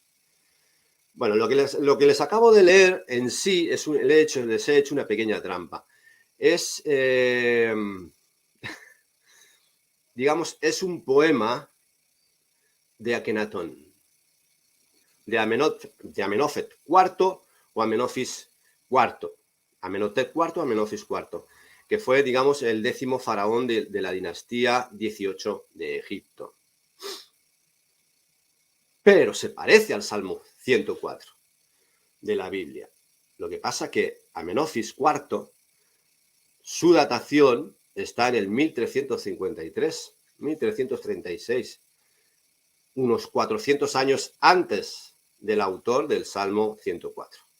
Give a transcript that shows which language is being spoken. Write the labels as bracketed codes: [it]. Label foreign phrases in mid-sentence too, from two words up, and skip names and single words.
[es] Bueno, lo que les acabo de leer en sí les he hecho una pequeña trampa. Es, digamos, es un poema de Akenatón, de Amenhotep IV o Amenofis IV. Amenhotep IV, Amenofis IV, que fue, digamos, el 10º faraón de la dinastía 18 de Egipto. Pero se parece al Salmo 104 de la Biblia. Lo que pasa que Amenofis IV, su datación está en el 1353, 1336, unos 400 años antes del autor del Salmo 104.